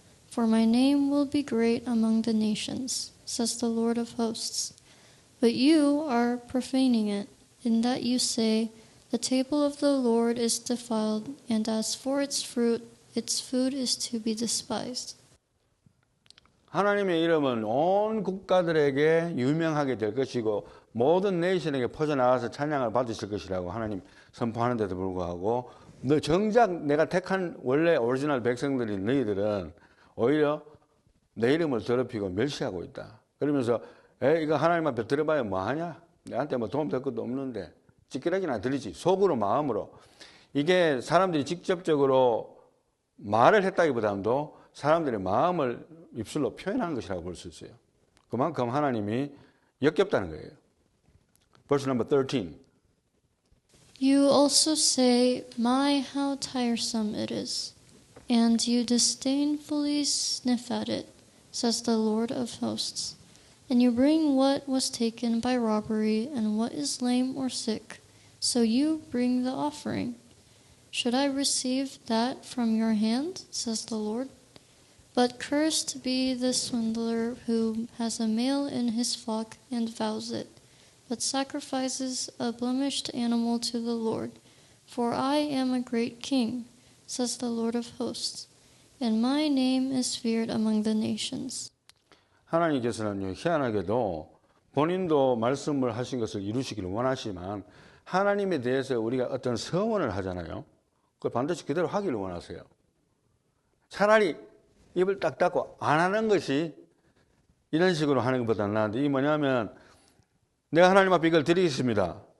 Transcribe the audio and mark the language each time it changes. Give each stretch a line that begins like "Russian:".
English: For my name will be great among the nations, says the Lord of hosts. But you are profaning it, in that you say, the table of the Lord is defiled, and as for its fruit, its food is to be despised.
Korean: 하나님의 이름은 온 국가들에게 유명하게 될 것이고 모든 네이션에게 퍼져나가서 찬양을 받으실 것이라고 하나님 선포하는데도 불구하고 너 정작 내가 택한 원래 오리지널 백성들인 너희들은 오히려 내 이름을 더럽히고 멸시하고 있다. 그러면서 이거 하나님 앞에 들어봐야 뭐하냐? 내한테 뭐 도움 될 것도 없는데 찌끄러기나 들리지. 속으로 마음으로. 이게 사람들이 직접적으로 말을 했다기보다도 사람들의 마음을 입술로 표현하는 것이라고 볼 수 있어요. 그만큼 하나님이 역겹다는 거예요.
English: Verse number 13. You also say, my, how tiresome it is, and you disdainfully sniff at it, says the Lord of hosts. And you bring what was taken by robbery and what is lame or sick, so you bring the offering. Should I receive that from your hand, says the Lord? But cursed be the swindler who has a male in his flock and vows it, but sacrifices a blemished animal to the Lord. For I am a great king, says the Lord of hosts, and my name is feared among the nations.
Korean: 하나님께서는 희한하게도 본인도 말씀을 하신 것을 이루시기를 원하시지만 하나님에 대해서 우리가 어떤 서원을 하잖아요. 그걸 반드시 그대로 하기를 원하세요. 차라리 입을 딱 닫고 안 하는 것이 이런 식으로 하는 것보다는 나은데 이게 뭐냐면 내가 하나님 앞에 이걸 드리겠습니다.